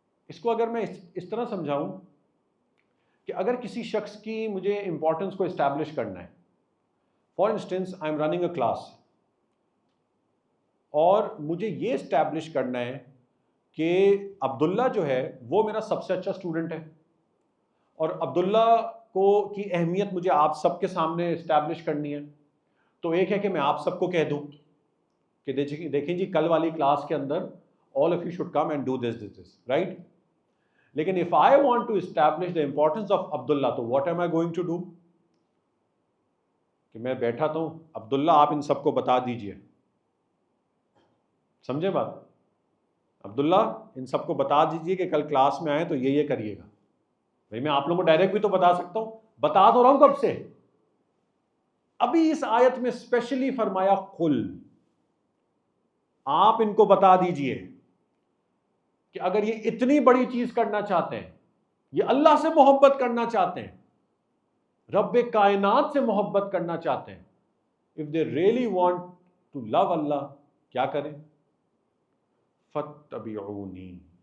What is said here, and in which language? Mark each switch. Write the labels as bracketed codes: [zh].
[ur] اس کو اگر میں اس طرح سمجھاؤں کہ اگر کسی شخص کی مجھے امپورٹنس کو اسٹیبلش کرنا ہے، [en] for instance I am running a class, [ur] اور مجھے یہ اسٹیبلش کرنا ہے کہ عبداللہ جو ہے وہ میرا سب سے اچھا اسٹوڈنٹ ہے، اور عبداللہ کی اہمیت مجھے آپ سب کے سامنے اسٹیبلش کرنی ہے. تو ایک ہے کہ میں آپ سب کو کہہ دوں کہ دیکھیں جی کل والی کلاس کے اندر [en] all of you should come and do this, right? [ur] لیکن [en] if I want to establish the importance of Abdullah, [ur] تو [en] what am I going to do؟ [ur] کہ میں بیٹھا تو ہوں، عبداللہ آپ ان سب کو بتا دیجئے. سمجھے بات؟ عبداللہ ان سب کو بتا دیجئے کہ کل کلاس میں آئیں تو یہ کریے گا. بھئی میں آپ لوگوں کو ڈائریکٹ بھی تو بتا سکتا ہوں، بتا تو رہا ہوں کب سے. ابھی اس آیت میں اسپیشلی فرمایا قل، آپ ان کو بتا دیجئے کہ اگر یہ اتنی بڑی چیز کرنا چاہتے ہیں، یہ اللہ سے محبت کرنا چاہتے ہیں، رب کائنات سے محبت کرنا چاہتے ہیں، [en] if they really want to love [ur] اللہ، کیا کریں؟ [ar] فَاتَّبِعُونِی.